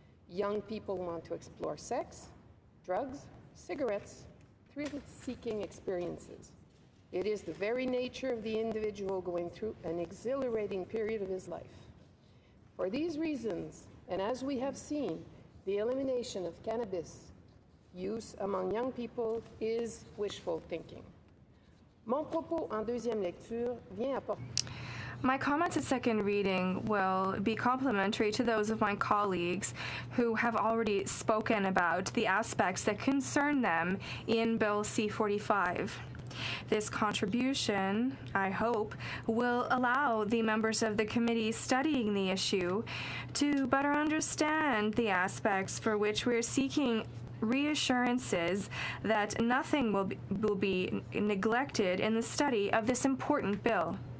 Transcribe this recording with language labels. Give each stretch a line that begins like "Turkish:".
English: Young people want to explore sex, drugs, cigarettes, thrill-seeking experiences. It is the very nature of the individual going through an exhilarating period of his life. For these reasons, and as we have seen, the elimination of cannabis use among young people is wishful thinking.
French: Mon propos en deuxième lecture vient apporter.
English: My comments at second reading will be complementary to those of my colleagues who have already spoken about the aspects that concern them in Bill C-45. This contribution, I hope, will allow the members of the committee studying the issue to better understand the aspects for which we're seeking reassurances that nothing will be neglected in the study of this important bill.